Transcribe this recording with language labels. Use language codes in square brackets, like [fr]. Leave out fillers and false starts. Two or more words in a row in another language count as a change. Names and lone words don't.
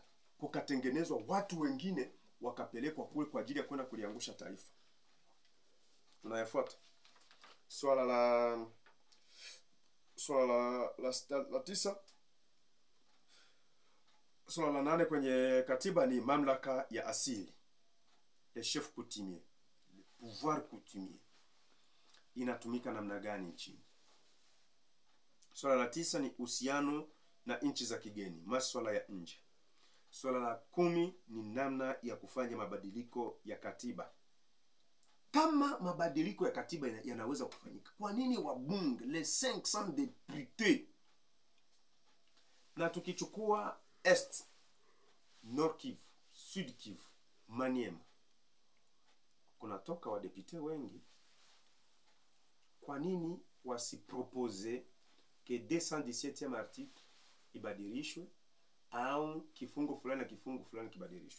[sw] Kukatengenezwa watu wengine wakapelekwa kule kwa ajili ya kwenda kuliangusha taifa. Tunayafuata. Swala la 9. Swala la 8 kwenye katiba ni mamlaka ya asili. [fr] Le chef coutumier, le pouvoir coutumier. [sw] Inatumika namna gani nchini? Swala la 9 ni uhusiano na nchi za kigeni, masuala ya nje. Swala la 10 ni namna ya kufanya mabadiliko ya katiba. Kama mabadiliko ya katiba yanaweza kufanyika, kwa nini wabunge [fr] les 500 députés? [sw] Na tukichukua Est, Nord Kivu, Sud Kivu, Maniema, kunatoka wadepute wengi. Kwa nini wasipropose ke 217e article ibadilishwe au kifungu fulani na kifungu fulani kibadilishwe?